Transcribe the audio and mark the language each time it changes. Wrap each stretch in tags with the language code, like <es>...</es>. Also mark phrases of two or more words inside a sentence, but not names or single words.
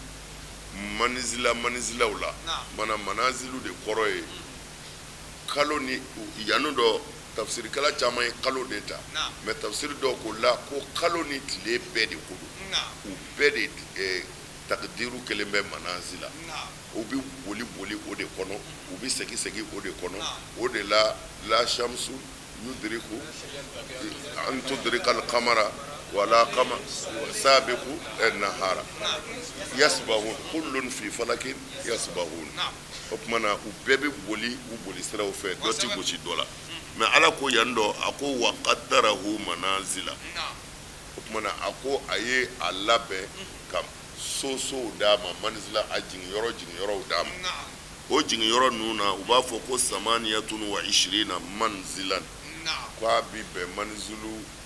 <bm>manizilaw la mana manazilu de kɔrɔ ye kalo ni yanni dɔ tafsirikɛla caman ye kalo de ta mɛ tafsiri dɔw ko la ko kalo ni tile bɛɛ de ko don u bɛɛ de takdiru kelen bɛ manazila u bɛ boli o de kɔnɔ u bɛ segin o de kɔnɔ o de la</bm> <ar>شمس يدرك أن تدرك القمر ولا قمر سابق النهار يسبحون كل في فلك يسبحون</ar> <bm>o tuma na u bɛɛ bɛ boli siraw fɛ dɔ tɛ gosi dɔ la mɛ ala ko yan dɔ a ko</bm> <ar>وقدره منازل</ar> <bm>o tuma na a ko a ye a labɛn ka sosow d'a ma manzila a jiginyɔrɔw d'a ma o jiginyɔrɔ ninnu na u b'a fɔ ko</bm> <ar>ثمانية وعشرين منزلا</ar> <bm>ko a bi bɛn manzilu</bm>